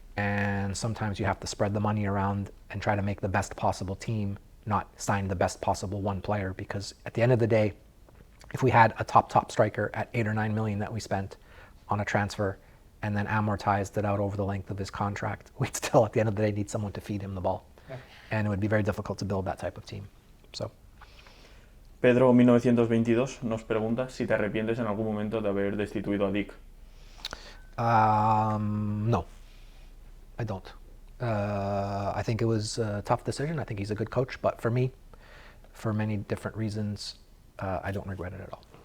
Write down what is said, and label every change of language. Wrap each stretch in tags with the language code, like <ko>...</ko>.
<en>And sometimes you have to spread the money around and try to make the best possible team, not sign the best possible one player, because at the end of the day, if we had a top striker at 8 or 9 million that we spent on a transfer and then amortized it out over the length of his contract, we'd still at the end of the day need someone to feed him the ball. Yeah. And it would be very difficult to build that type of team. So.</en> <es>Pedro 1922 nos pregunta si te arrepientes en algún momento de haber destituido a Dick.</es> <en>No, I don't. I think it was a tough decision. I think he's a good coach, but for me, for many different reasons, I don't regret it at all.</en>